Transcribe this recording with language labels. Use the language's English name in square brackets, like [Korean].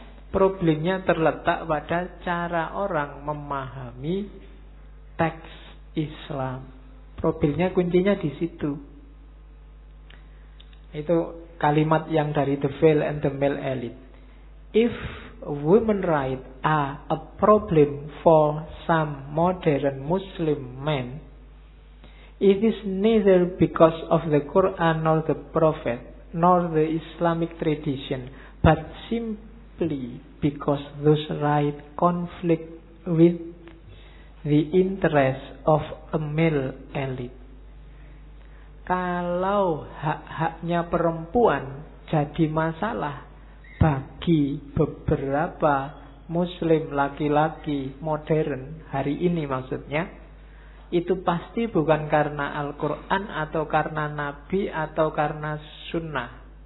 [Indonesian] Problemnya terletak pada cara orang memahami teks Islam. Problemnya kuncinya di situ. Itu kalimat yang dari The Veil and the Male Elite. [English] If women's rights are a problem for some modern Muslim men, it is neither because of the Quran nor the Prophet nor the Islamic tradition, but simply because those rights conflict with the interest of a male elite. [Indonesian] Kalau hak-haknya perempuan jadi masalah bagi beberapa Muslim laki-laki modern hari ini maksudnya, itu pasti bukan karena Al-Quran atau karena Nabi atau karena Sunnah